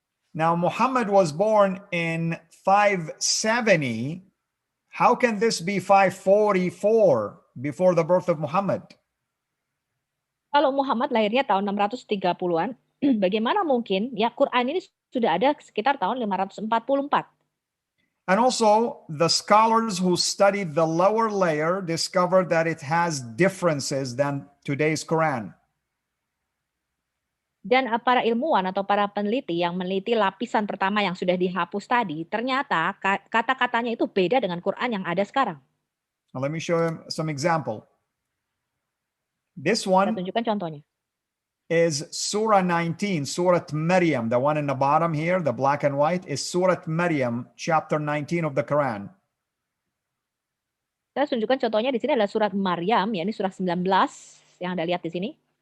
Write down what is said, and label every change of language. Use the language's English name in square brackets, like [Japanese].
[English] Now Muhammad was born in 570. How can this be 544 before the birth of Muhammad? [Indonesian] Kalau Muhammad lahirnya tahun 630-an, bagaimana mungkin ya Quran ini sudah ada sekitar tahun 544. [English] And also, the scholars who studied the lower layer discovered that it has differences than today's Quran. [Indonesian] Dan para ilmuwan atau para peneliti yang meneliti lapisan pertama yang sudah dihapus tadi, ternyata kata-katanya itu beda dengan Quran yang ada sekarang. [English] Now, let me show you some example. This [Indonesian] Saya [English] one, [Indonesian] tunjukkan contohnya. [English] is Surah 19, Surah Maryam. The one in the bottom here, the black and white, is Surah Maryam, chapter 19 of the Quran. [Indonesian] Saya tunjukkan contohnya di sini adalah surat Maryam, yakni surah 19 yang Anda lihat di sini.